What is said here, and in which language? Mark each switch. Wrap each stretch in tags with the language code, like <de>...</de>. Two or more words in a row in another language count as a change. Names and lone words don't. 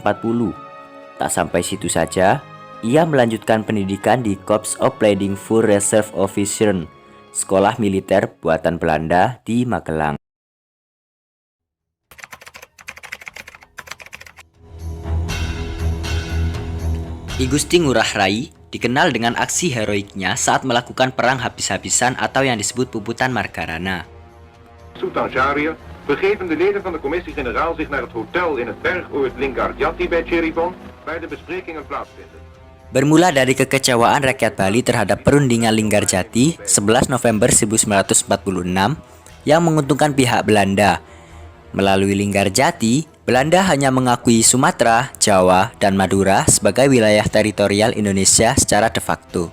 <id>Tak sampai situ saja, ia melanjutkan pendidikan di Corps Opleiding voor Reserve Officieren, sekolah militer buatan Belanda di Magelang. I Gusti Ngurah Rai dikenal dengan aksi heroiknya saat melakukan perang habis-habisan atau yang disebut puputan Margarana.</id> <nl>Begeven de leden van de commissie-generaal zich naar het hotel in het bergoord Linggarjati bij Cheribon, waar de besprekingen plaatsvinden.</nl> <id>Bermula dari kekecewaan rakyat Bali terhadap perundingan Linggarjati 11 November 1946 yang menguntungkan pihak Belanda. Melalui Linggarjati, Belanda hanya mengakui Sumatera, Jawa, dan Madura sebagai wilayah teritorial Indonesia secara de facto.</id>